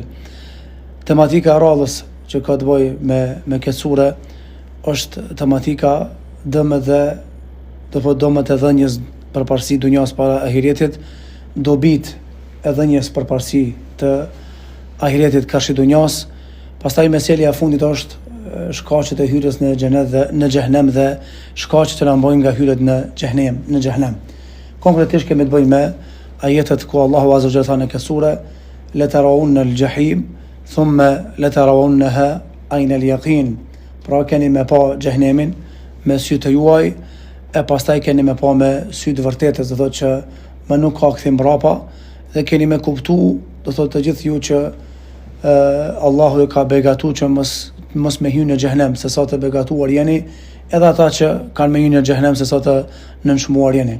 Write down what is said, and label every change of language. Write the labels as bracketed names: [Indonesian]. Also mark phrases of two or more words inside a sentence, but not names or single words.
[Albanian] Tematika e radhës që ka të bëjë me këtë sure është tematika dëmet e dhënjes përparësi dunjas para ahiretit, dobit e dhënjes përparësi të ahiretit karshi dunjas. Pastaj meselja e fundit është shkaqet e hyrjes në xhenet dhe në xhehenem dhe shkaqet që na mbojnë nga hyrjet në xhehenem. Konkretisht kemi të bëjmë me ajetet ku Allahu [Arabic] عز وجل [Albanian] thënë në këtë sure: [Arabic] "لترون الجحيم ثم لترونها عين اليقين." [Albanian] Pra keni me pa xhehenemin me sy të juaj, e pastaj keni me pa me sy të vërtetës, do thotë që më nuk ka kthim mbrapa, dhe keni me kuptu, do thotë të gjithë ju që Allahu e ka begatu që mos me hyjë në xhehenem, se sa të begatuar jeni, edhe ata që kanë me hyjë në xhehenem se sa të nënshmuar jeni.